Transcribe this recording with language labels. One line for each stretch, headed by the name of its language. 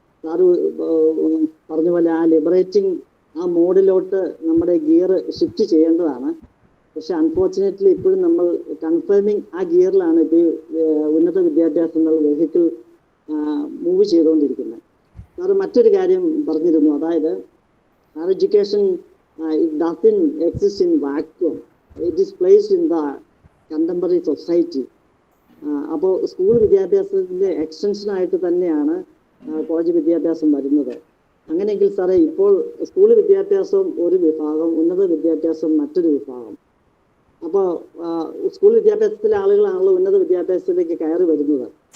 Malayalam: Sir പറഞ്ഞ പോലെ ആ ലിബറേറ്റിംഗ് ആ മോഡിലോട്ട് നമ്മുടെ ഗിയർ ഷിഫ്റ്റ് ചെയ്യേണ്ടതാണ്. പക്ഷെ അൺഫോർച്ചുനേറ്റ്ലി ഇപ്പോഴും നമ്മൾ കൺഫേമിങ് ആ ഗിയറിലാണ് ഇപ്പോൾ ഉന്നത വിദ്യാഭ്യാസം എന്നുള്ള വെഹിക്കിൾ മൂവ് ചെയ്തുകൊണ്ടിരിക്കുന്നത്. സാറ് മറ്റൊരു കാര്യം പറഞ്ഞിരുന്നു, അതായത്
English: our education it doesn't exist in vacuum, it is placed in the contemporary society.
Malayalam: അപ്പോൾ സ്കൂൾ വിദ്യാഭ്യാസത്തിൻ്റെ എക്സ്റ്റൻഷനായിട്ട് തന്നെയാണ് കോളേജ് വിദ്യാഭ്യാസം വരുന്നത്. അങ്ങനെയെങ്കിൽ സാറേ ഇപ്പോൾ സ്കൂൾ വിദ്യാഭ്യാസം ഒരു വിഭാഗം, ഉന്നത വിദ്യാഭ്യാസം മറ്റൊരു വിഭാഗം. അപ്പോൾ സ്കൂൾ വിദ്യാഭ്യാസത്തിലെ ആളുകളാണല്ലോ ഉന്നത വിദ്യാഭ്യാസത്തിലേക്ക് കയറി വരുന്നത്.